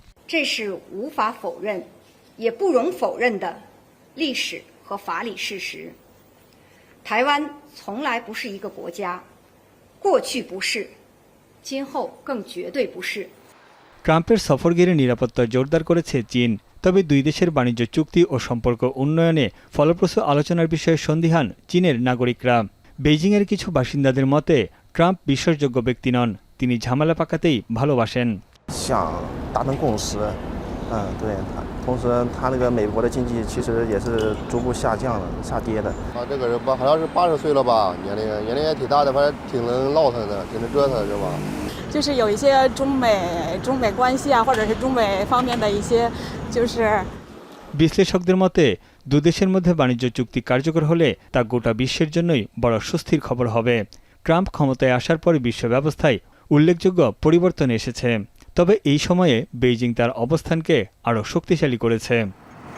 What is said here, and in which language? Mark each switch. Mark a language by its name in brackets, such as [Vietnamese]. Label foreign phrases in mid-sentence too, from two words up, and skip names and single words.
[Bangla] ট্রাম্পের সফর ঘিরে নিরাপত্তা জোরদার করেছে চীন। তবে দুই দেশের বাণিজ্য চুক্তি ও সম্পর্ক উন্নয়নে ফলপ্রসূ আলোচনার বিষয়ে সন্দিহান চীনের নাগরিকরা। বেইজিংয়ের কিছু বাসিন্দাদের মতে, ট্রাম্প বিশ্বাসযোগ্য ব্যক্তি নন। তিনি ঝামেলা পাকাতেই ভালোবাসেন। [Chinese] 同时，他那个美国的经济其实也是逐步下跌的。这个人吧，好像是80岁了吧，年龄也挺大的，反正挺能闹腾的，挺能折腾，是吧？就是有一些中美关系啊，或者是中美方面的一些，就是。 [Bangla] বিশ্লেষকদের মতে, দুদেশের মধ্যে বাণিজ্য চুক্তি কার্যকর হলে তা গোটা বিশ্বের জন্যই বড় স্বস্তির খবর হবে। ট্রাম্প ক্ষমতায় আসার পরে বিশ্ব ব্যবস্থায় উল্লেখযোগ্য পরিবর্তন এসেছে। তবে এই সময়ে বেইজিং তার অবস্থানকে আরও শক্তিশালী করেছে।